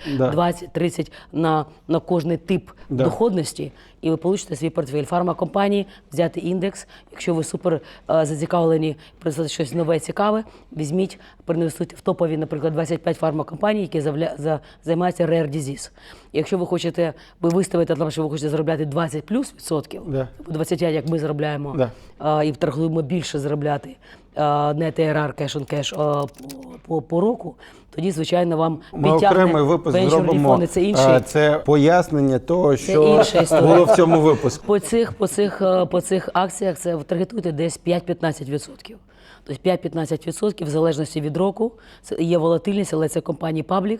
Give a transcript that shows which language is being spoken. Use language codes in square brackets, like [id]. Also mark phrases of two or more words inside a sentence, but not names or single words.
[uk] Да. 20, 30 на кожний тип Да. доходності, і ви получите свій портфель. Фармакомпанії, взяти індекс. Якщо ви супер зацікавлені принести щось нове, цікаве, візьміть, проінвестуйте в топові, наприклад, 25 фармакомпаній, які займаються rare disease. Якщо ви хочете, ви виставите, там, що ви хочете заробляти 20 плюс відсотків, Да. 25, як ми заробляємо, Да. і торгуємо більше заробляти, не TRR, [en] cash on cash [uk] по року, тоді, звичайно, вам Ми підтягне окремий випуск венчурні зробимо. фонди. Це інший. Це пояснення того, що інша історія. було в цьому випуску. По цих акціях це таргетуйте десь 5-15%. Тобто 5-15% в залежності від року. Це є волатильність, але це компанії паблік.